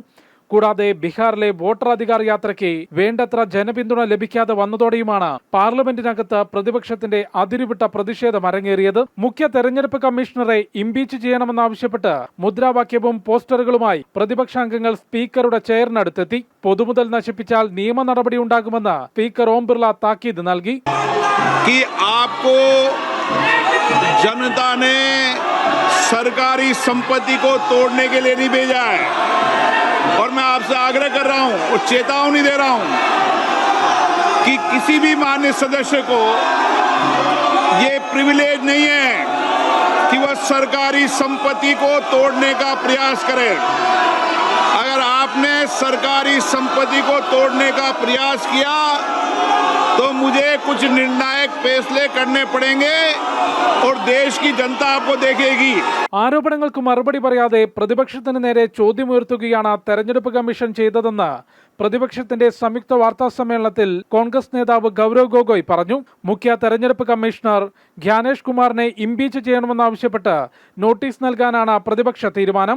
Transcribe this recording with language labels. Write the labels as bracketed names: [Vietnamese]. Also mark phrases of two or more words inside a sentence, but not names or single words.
[Malayalam] കൂടാതെ ബീഹാറിലെ വോട്ടറാധികാർ യാത്രയ്ക്ക് വേണ്ടത്ര ജനപിന്തുണ ലഭിക്കാതെ വന്നതോടെയുമാണ് പാർലമെന്റിനകത്ത് പ്രതിപക്ഷത്തിന്റെ അതിരുവിട്ട പ്രതിഷേധം അരങ്ങേറിയത്. മുഖ്യ തെരഞ്ഞെടുപ്പ് കമ്മീഷണറെ ഇംപീച്ച് ചെയ്യണമെന്നാവശ്യപ്പെട്ട് മുദ്രാവാക്യവും പോസ്റ്ററുകളുമായി പ്രതിപക്ഷാംഗങ്ങൾ സ്പീക്കറുടെ ചെയറിനടുത്തെത്തി. പൊതുമുതൽ നശിപ്പിച്ചാൽ നിയമ നടപടി ഉണ്ടാകുമെന്ന് സ്പീക്കർ ഓം ബിർള താക്കീത് നൽകി. [Hindi] जनता ने सरकारी संपत्ति को तोड़ने के लिए नहीं भेजा है और मैं आपसे आग्रह कर रहा हूं और चेतावनी दे रहा हूं कि किसी भी माननीय सदस्य को ये प्रिविलेज नहीं है कि वह सरकारी संपत्ति को तोड़ने का प्रयास करे। अगर आपने सरकारी संपत्ति को तोड़ने का प्रयास किया तो मुझे कुछ निर्णायक फैसले करने पड़ेंगे और देश की जनता आपको देखेगी. [Malayalam] ആരോപണങ്ങൾക്ക് മറുപടി പറയാതെ പ്രതിപക്ഷത്തിന് നേരെ ചോദ്യമുയർത്തുകയാണ് തെരഞ്ഞെടുപ്പ് കമ്മീഷൻ ചെയ്തതെന്ന് പ്രതിപക്ഷത്തിന്റെ സംയുക്ത വാർത്താ സമ്മേളനത്തിൽ കോൺഗ്രസ് നേതാവ് ഗൗരവ് ഗൊഗോയ് പറഞ്ഞു. മുഖ്യ തെരഞ്ഞെടുപ്പ് കമ്മീഷണർ ജ്ഞാനേഷ് കുമാറിനെ ഇംപീച്ച് ചെയ്യണമെന്നാവശ്യപ്പെട്ട് നോട്ടീസ് നൽകാനാണ് പ്രതിപക്ഷ തീരുമാനം.